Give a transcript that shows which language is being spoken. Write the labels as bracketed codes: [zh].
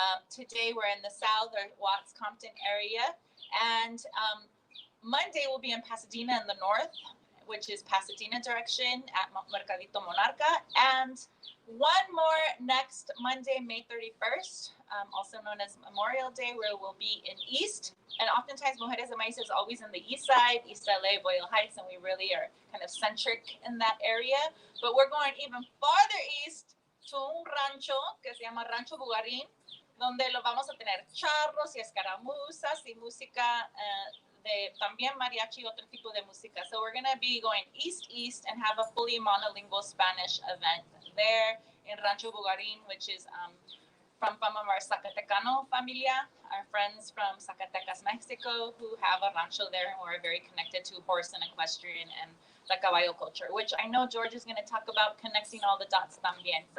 [en] Today we're in the South or Watts Compton area. And Monday we'll be in Pasadena in the North, which is Pasadena direction at Mercadito Monarca. And one more next Monday, May 31st, also known as Memorial Day, where we'll be in East. And oftentimes Mujeres de Maiz is always in the East Side, East LA, Boyle Heights, and we really are kind of centric in that area. But we're going even farther east to [es] un rancho que se llama Rancho Bugarín, donde lo vamos a tener charros y escaramuzas y música de también mariachi y otro tipo de música. [en] So we're going to be going east and have a fully monolingual Spanish event there in Rancho Bugarín, which is from some of our Zacatecano familia, our friends from Zacatecas, Mexico, who have a rancho there and who are very connected to horse and equestrian and the caballo culture, which I know George is going to talk about connecting all the dots también.